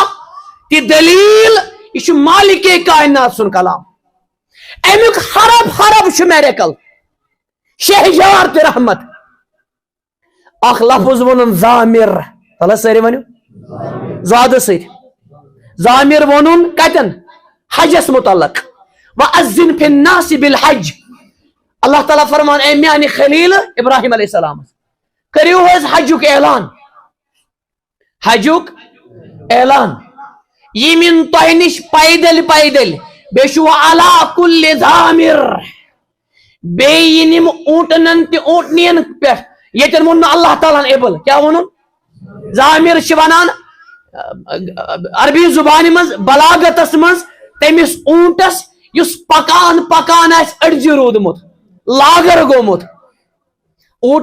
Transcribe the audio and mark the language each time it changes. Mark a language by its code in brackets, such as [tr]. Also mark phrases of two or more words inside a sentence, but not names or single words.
[ks] تہِ دلیٖل یہ چھُ مالکے کائنات سُنٛد کلام امیُک حرف حرف چھُ میریکل شہجار تہِ رحمت اکھ لفظ ووٚنُن ضامر تل حظ سٲری ؤنِو زادٕ سۭتۍ ضامر ووٚنُن کتٮ۪ن حجس متعلق [ar] وَأَذِّن فِي النَّاسِ بِالْحَجِّ [ks] اللہ تعالیٰ فرمان اے میانہِ خلیل ابراہیم [ar] علیہ السلام [ks] کٔرِو حظ حجُک اعلان حجُک اعلان یِم یِن تۄہہِ نِش پیدل پیدل بیٚیہِ چھُ [ar] عَلَىٰ كُلِّ ضامر [ks] بیٚیہِ یِن یِم اونٹنن تہِ اونٹنِین پٮ۪ٹھ ییٚتٮ۪ن ووٚن نہٕ اللہ تعالیٰ ہن ابل کیٛاہ ووٚنُن ضامر چھِ ونان عربی زبانہِ منٛز بلاغتس منٛز تٔمِس اونٹس یُس پکان پکان آسہِ أڈجہِ روٗدمُت لاگر گوٚمُت اونٹ